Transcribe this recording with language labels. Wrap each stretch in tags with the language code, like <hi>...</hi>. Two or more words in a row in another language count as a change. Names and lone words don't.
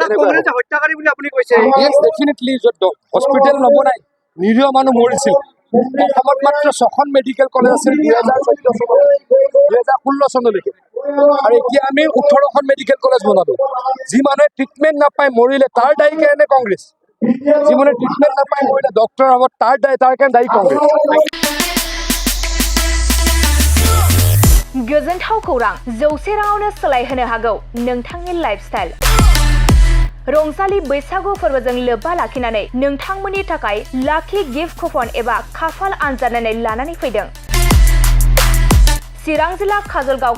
<as>হত্যাকাৰী বুলি আপুনি কৈছে ডেফিনেটলি য'ত হস্পিটেল নবনাই নিৰীহ মানুহ মৰিছিল অসমত মাত্ৰ 6খন</as> <en>medical college</en> <as>আছিল 2014 চনলৈ 2016 চনলৈকে আৰু এতিয়া আমি 18খন</as> <en>medical college</en> <as>বনালো যি মানুহে ট্ৰিটমেণ্ট নাপায় মৰিলে তাৰ দায়ী কাৰণে কংগ্ৰেছ যি মানুহে ট্ৰিটমেণ্ট নাপায় মৰিলে ডক্টৰৰ আগত তাৰ কাৰণে দায়ী কংগ্ৰেছ</as> <brx>गोजोनथाव खौरां 100 राङावनो सोलायहोनो हागौ नोंथांनि लाइफस्टाइल रंजालि बैसागु फोरबोजों लोब्बा लाखिनानै नोंथांमोननि थाखाय लाखि</brx> <en>gift coupon</en> <brx>एबा खाफाल आनजादनानै लानानै फैदों चिरां जिल्ला काजलगाव</brx>